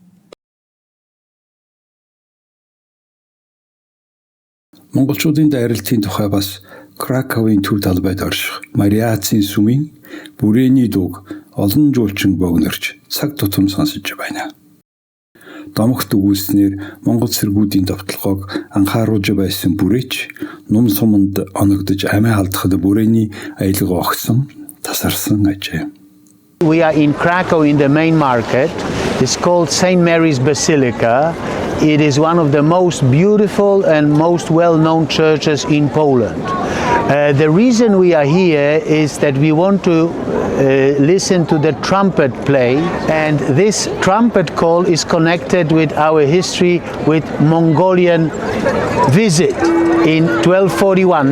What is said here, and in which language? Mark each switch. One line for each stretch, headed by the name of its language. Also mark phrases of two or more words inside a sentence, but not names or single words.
Mongolian: Монголчуудын дайралтын тухай бас Краковын төв талбайд орших Мариацын сүмийн бүрээний дууг олон жуулчин богинорч цаг тутам сонсож байна. Домогт өгүүлснээр Монгол цэргүүдийн довтлогоог анхааруулж байсан бүрээч ном суманд оногдож амиа алдахад бүрээний аялга огсон тасарсан ажээ.
English: We are in Krakow in the main market. It's called St. Mary's Basilica. It is one of the most beautiful and most well-known churches in Poland. The reason we are here is that we want to listen to the trumpet play, and this trumpet call is connected with our history with Mongolian visit in 1241.